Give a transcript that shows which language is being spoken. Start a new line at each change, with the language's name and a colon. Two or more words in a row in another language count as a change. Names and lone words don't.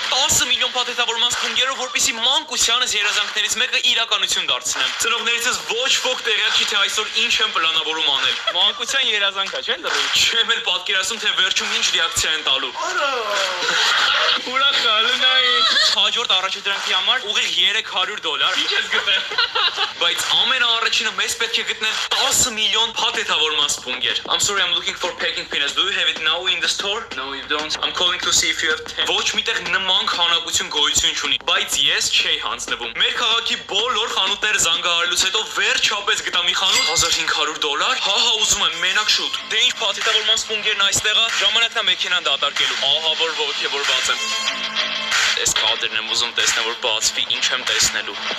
Armenian: 10 միլիոն փաթեթավորման սպունգերով, որպեսզի մանկությանս երազանքներից մեկը իրականություն դարձնեմ։ Ծնողներիցս ոչ ոք տեղյակ չի, թե այսօր ինչ եմ պլանավորում անել։ Մանկության երազանքա, չէ՞ լրիվ։ Չեմ էլ պատկերացնում, թե վերջում ինչ ռեակցիա են տալու։ Ուրախ ալնայի։ Հաջորդ առաջադրանքի համար ուղիղ $300։ Ինչ ես գտել։ Բայց ամենաառաջինը մեզ պետք է գտնել 10 միլիոն փաթեթավորման սպունգեր։
English: I'm sorry, I'm looking for packing peanuts. Do you have it now in the store? No, you don't. I'm calling to see if you have 10.
Armenian: Ոչ միտեղ նման քանակություն գոյություն չունի, բայց ես չէի հանձնվում։ Մեր քաղաքի բոլոր խանութները զանգահարելուց հետո վերջապես գտա մի խանութ $1500։ Հա, ուզում եմ մենակ շուտ։ Դե ինչ փաթեթավորման սպունգերն այստեղ է, ժամանակն է մեքենան դատարկելու։ Ահա որ ոգևորված եմ։ Այս կադրն եմ ուզում տեսնել, որ բացվի, ինչ եմ տեսնելու։